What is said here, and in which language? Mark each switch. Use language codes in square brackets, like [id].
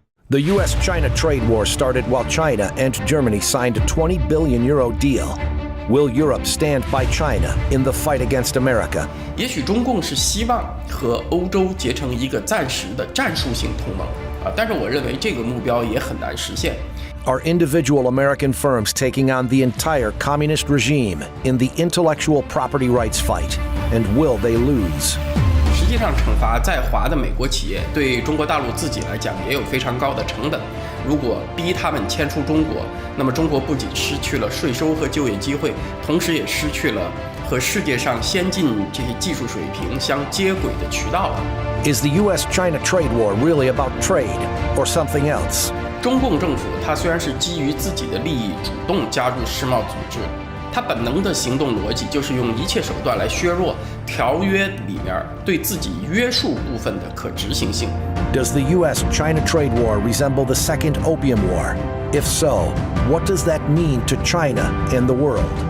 [en] The US-China trade war started while China and Germany signed a 20 billion euro deal. Will Europe stand by China in the fight against America? [zh] 也许中共是希望和欧洲结成一个暂时的战术性同盟但是我认为这个目标也很难实现。 [en] Are individual American firms taking on the entire communist regime in the intellectual property rights fight? And will they lose? [zh] 实际上，惩罚在华的美国企业对中国大陆自己来讲也有非常高的成本。如果逼他们迁出中国，那么中国不仅失去了税收和就业机会，同时也失去了和世界上先进这些技术水平相接轨的渠道了。 [en] Is the US-China trade war really about trade or something else? [zh] 中共政府它虽然是基于自己的利益主动加入世贸组织，它本能的行动逻辑就是用一切手段来削弱条约里面对自己约束部分的可执行性。 [en] Does the US-China trade war resemble the Second Opium War? If so, what does that mean to China and the world?